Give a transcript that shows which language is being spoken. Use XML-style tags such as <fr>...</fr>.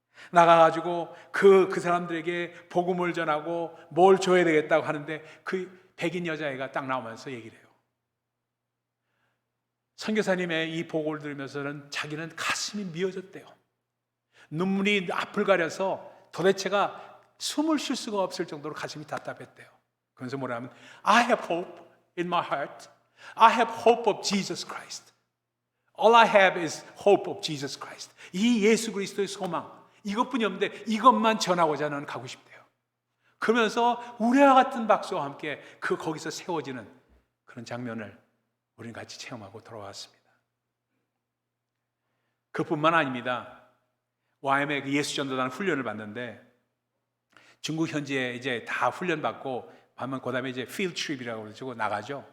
<ko>나가가지고 그 사람들에게 복음을 전하고 뭘 줘야 되겠다고 하는데, 그 백인 여자애가 딱 나오면서 얘기를 해요. 선교사님의 이 보고를 들으면서는 자기는 가슴이 미어졌대요. 눈물이 앞을 가려서 도대체가 숨을 쉴 수가 없을 정도로 가슴이 답답했대요. 그러면서 뭐라면</ko> <en>I have hope in my heart. I have hope of Jesus Christ. All I have is hope of Jesus Christ.</en> <ko>이 예수 그리스도의 소망, 이것뿐이 없는데 이것만 전하고자 나는 가고 싶대요. 그러면서 우리와 같은 박수와 함께 거기서 세워지는 그런 장면을 우리는 같이 체험하고 돌아왔습니다. 그뿐만 아닙니다. YM의 예수전도단 훈련을 받는데, 중국 현지에 이제 다 훈련 받고 하면 그다음에 이제 필드 트립이라고 그러고 나가죠.</ko>